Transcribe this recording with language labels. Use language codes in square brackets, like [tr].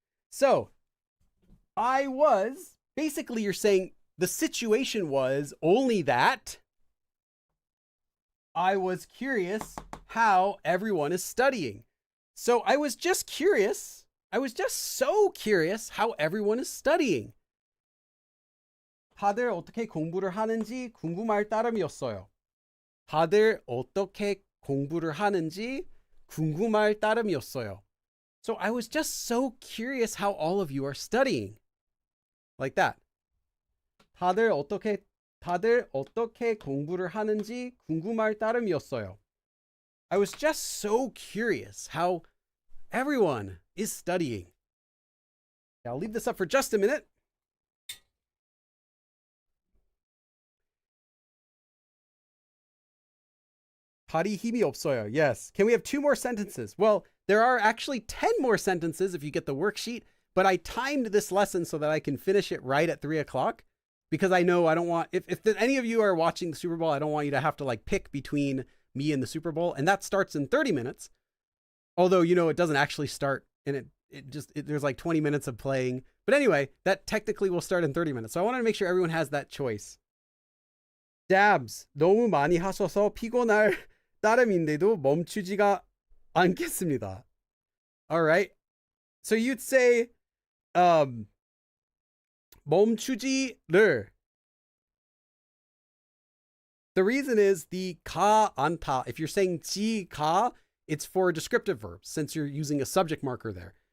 [en] So, I was, basically you're saying the situation was only that I was curious how everyone is studying. So I was just curious. I was just so curious how everyone is studying. [ko] 다들 어떻게 공부를 하는지 궁금할 따름이었어요. 다들 어떻게 공부를 하는지 궁금할 따름이었어요. [en] So I was just so curious how all of you are studying. Like that. 다들 어떻게 공부를 하는지 궁금할 따름이었어요. I was just so curious how everyone is studying. I'll leave this up for just a minute. [ko] 발이 힘이 없어요. [en] Yes. Can we have 2 more sentences? Well, there are actually 10 more sentences if you get the worksheet, but I timed this lesson so that I can finish it right at 3 o'clock because I know I don't want, if any of you are watching the Super Bowl, I don't want you to have to like pick between me and the Super Bowl. And that starts in 30 minutes. Although, you know, it doesn't actually start, and there's like 20 minutes of playing. But anyway, that technically will start in 30 minutes. So I wanted to make sure everyone has that choice. [ko] Dabs, 너무 많이 하셔서 피곤할 따름인데도 멈추지가 않겠습니다. [en] All right. So you'd say, [ko] 멈추지를. [en] The reason is the [ko] 가 않다. [en] If you're saying 지 가, it's for a descriptive verb, since you're using a subject marker there.